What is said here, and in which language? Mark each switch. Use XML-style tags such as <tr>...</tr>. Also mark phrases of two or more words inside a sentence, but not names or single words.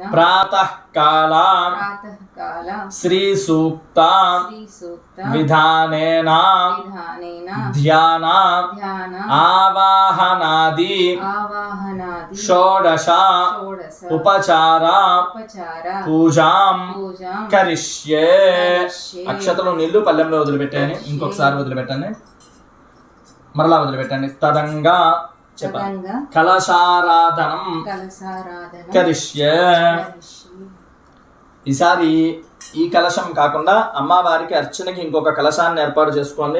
<sa>प्रातःकाल प्रातःकाल श्रीसूक्त श्रीसूक्त विधानेन विधानेन ध्यान ध्यान आवाहनादि आवाहनादि षोडश षोडश उपचार उपचार పూజాం పూజాం కరిష్యే. కరిష్యే.</sa> <te>అక్షతలు నీళ్లు పల్లెంలో వదిలిపెట్టండి, ఇంకొకసారి వదిలిపెట్టండి, మరలా వదిలిపెట్టండి. తదంగా చెప్పండి.</te> <sa>తదంగా కలశారాధనం కలశారాధన కరిష్యే. కరిష్యే.</sa> <te>ఈసారి ఈ కలశం కాకుండా అమ్మవారికి అర్చనకి ఇంకొక కలశాన్ని ఏర్పాటు చేసుకోండి.</te>